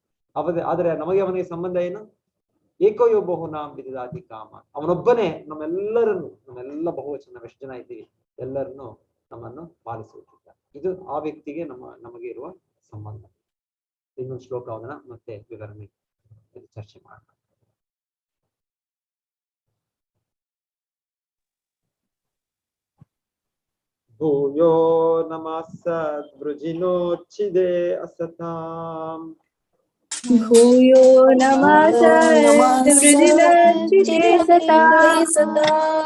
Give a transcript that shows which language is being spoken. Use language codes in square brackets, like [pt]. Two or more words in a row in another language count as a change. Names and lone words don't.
[kn] ಆದರೆ ನಮಗೆ ಅವನಿಗೆ ಸಂಬಂಧ ಏನು? [sa] ಏಕೋಯೋಬಹುನ ವಿದದಾತಿ ಕಾಮ. [kn] ಅವನೊಬ್ಬನೇ ನಮ್ಮೆಲ್ಲ ಬಹುವಚನ, ಎಷ್ಟು ಜನ ಇದ್ದೀವಿ ಎಲ್ಲರನ್ನು ನಮ್ಮನ್ನು ಪಾಲಿಸುತ್ತಿದ್ದ. ಇದು ಆ ವ್ಯಕ್ತಿಗೆ ನಮಗೆ ಇರುವ ಸಂಬಂಧ. ಇನ್ನೊಂದು ಶ್ಲೋಕವನ್ನ ಮತ್ತೆ ವಿವರಣೆ ಚರ್ಚೆ ಮಾಡೋಣ. [sa] ಭೂಯೋ ನಮಃ ಸದ್ವೃಜಿನೋಚ್ಛಿದೆ ಅಸತಾಂ. ಭೂಯೋ ನಮಃ ಸದ್ವೃಜಿನೋಚ್ಛಿದೆ ಸತಾಂ.